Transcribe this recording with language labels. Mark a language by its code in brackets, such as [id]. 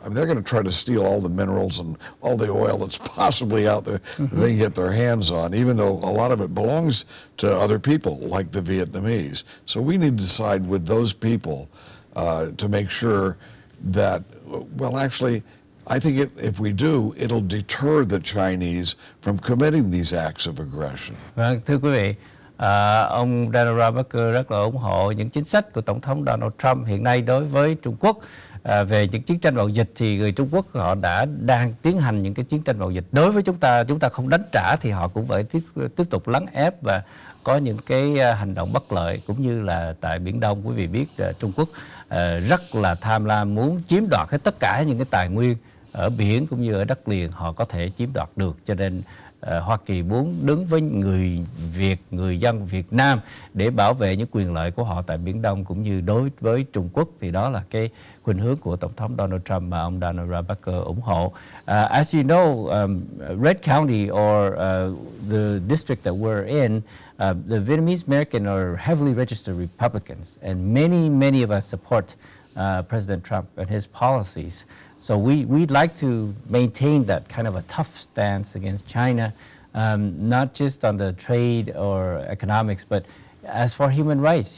[en] I mean, they're going to try to steal all the minerals and all the oil that's possibly out there that they can get their hands on, even though a lot of it belongs to other people like the Vietnamese. So we need to decide with those people to make sure that, well, actually, I think if we do, it'll deter the Chinese from committing these acts of aggression. [vi] Vâng, thưa quý vị, Ông Donald Trump rất là ủng hộ những chính sách của Tổng thống Donald Trump hiện nay đối với Trung Quốc. Về những chiến tranh mậu dịch thì người Trung Quốc họ đang tiến hành những cái chiến tranh mậu dịch đối với chúng ta không đánh trả thì họ cũng phải tiếp tục lấn ép và có những cái hành động bất lợi, cũng như là tại Biển Đông. Quý vị biết Trung Quốc rất là tham lam, muốn chiếm đoạt hết tất cả những cái tài nguyên ở biển cũng như ở đất liền họ có thể chiếm đoạt được, cho nên Hoa Kỳ muốn đứng với người dân Việt Nam để bảo vệ những quyền lợi của họ tại Biển Đông cũng như đối với Trung Quốc. Thì đó là cái khuynh hướng của Tổng thống Donald Trump mà ông Donald Trump ủng hộ. [en] As you know, Red County or the district that we're in, the Vietnamese American are heavily registered Republicans, and many of us support President Trump and his policies. So we'd like to maintain that kind of a tough stance against China, not just on the trade or economics, but as for human rights.